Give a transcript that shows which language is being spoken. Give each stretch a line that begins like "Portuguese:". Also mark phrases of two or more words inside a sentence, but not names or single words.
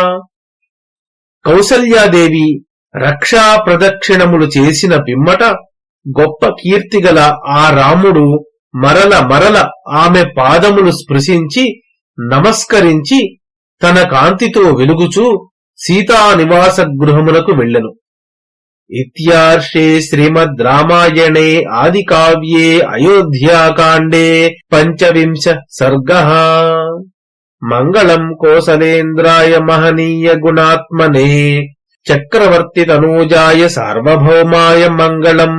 Telugu: కౌసల్యాదేవి రక్షా ప్రదక్షిణములు చేసిన పిమ్మట గొప్ప కీర్తిగల ఆ రాముడు మరల మరల ఆమె పాదములు స్పృశించి నమస్కరించి తన కాంతితో వెలుగుచూ సీతా నివాస గృహమునకు వెళ్ళెను.
Sanskrit: इत्यार्षे श्रीमद् रामायणे आदिकाव्ये अयोध्याकाण्डे 25 सर्गः। मङ्गलम् कोसलेन्द्राय महनीय गुणात्मने चक्रवर्तितनूजाय सार्वभौमाय मङ्गलम्।